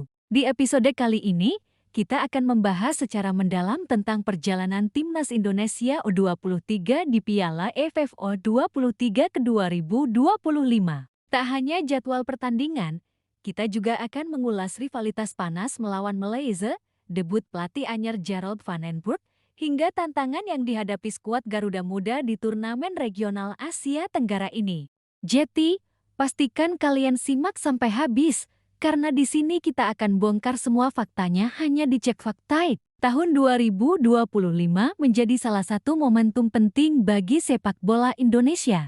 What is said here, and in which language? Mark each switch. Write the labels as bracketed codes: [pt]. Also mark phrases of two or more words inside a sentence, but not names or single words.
[id] Di episode kali ini, kita akan membahas secara mendalam tentang perjalanan Timnas Indonesia U23 di Piala AFF U23 ke 2025. Tak hanya jadwal pertandingan, kita juga akan mengulas rivalitas panas melawan Malaysia, debut pelatih anyar Gerald van den Burg, hingga tantangan yang dihadapi skuad Garuda Muda di turnamen regional Asia Tenggara ini. Jadi, pastikan kalian simak sampai habis, karena di sini kita akan bongkar semua faktanya hanya di Cek Fakta. Tahun 2025 menjadi salah satu momentum penting bagi sepak bola Indonesia.